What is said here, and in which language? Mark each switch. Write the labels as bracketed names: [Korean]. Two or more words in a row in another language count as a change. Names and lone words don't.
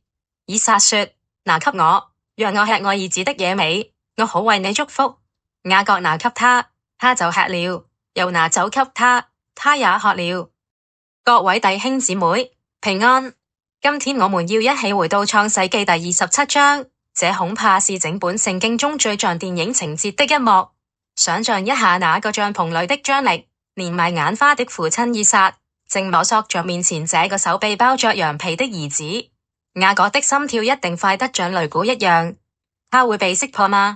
[Chinese] 以撒說：拿給我，讓我吃我兒子的野味，我好為你祝福。雅各拿給他，他就吃了，又拿酒給他，他也喝了。各位弟兄姊妹，平安。今天我們要一起回到創世記第27章，這恐怕是整本聖經中最像電影情節的一幕。想象一下那個帳篷裏的張力，連埋眼花的父親以撒，正摸索着面前這個手臂包着羊皮的兒子。雅各的心跳一定快得像擂鼓一樣，他會被識破嗎？